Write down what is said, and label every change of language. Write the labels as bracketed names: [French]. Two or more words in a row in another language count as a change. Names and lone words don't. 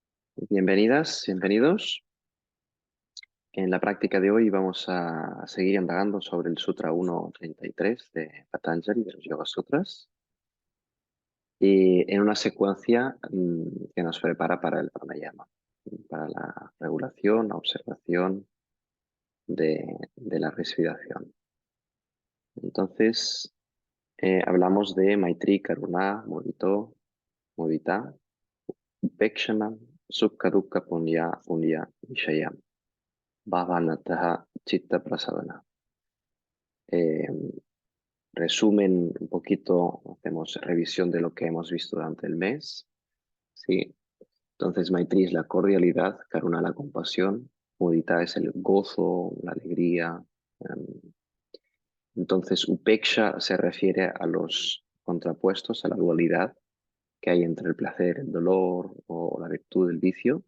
[Spanish] Bienvenidas, bienvenidos. En la práctica de hoy vamos a seguir indagando sobre el Sutra 1.33 de Patanjali, de los Yoga Sutras, y en una secuencia que nos prepara para el pranayama, para la regulación, la observación de la respiración. Entonces, hablamos de [Sanskrit] Maitri, Karuna, Mudita, Upekshana, Sukha, Dukkha, Punya, Punya, Vishaya, Bhavanataha, Chitta, Prasadana. [Spanish] Eh, Resumen un poquito, hacemos revisión de lo que hemos visto durante el mes. ¿Sí? Entonces, Maitri es la cordialidad, Karuna la compasión, Mudita es el gozo, la alegría. Entonces, Upeksha se refiere a los contrapuestos, a la dualidad que hay entre el placer, el dolor o la virtud, el vicio.